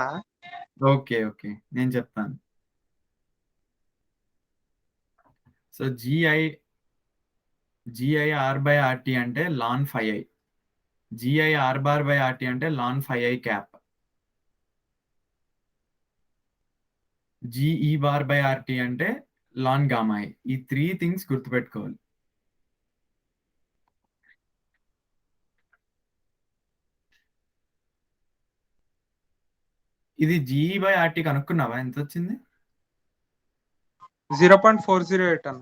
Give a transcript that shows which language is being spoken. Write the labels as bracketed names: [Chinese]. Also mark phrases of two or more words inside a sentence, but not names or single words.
[Telugu] ఓకే నేను చెప్తాను. సో GIR/RT అంటే ln 5i. GIR/RT అంటే ln 5i క్యాప్. GE/RT అంటే ln gamma i. ఈ 3 థింగ్స్ గుర్తుపెట్టుకోవాలి. ఇది GE/RT కనుక్కున్నావా? ఎంత వచ్చింది? 0.408 అన్న.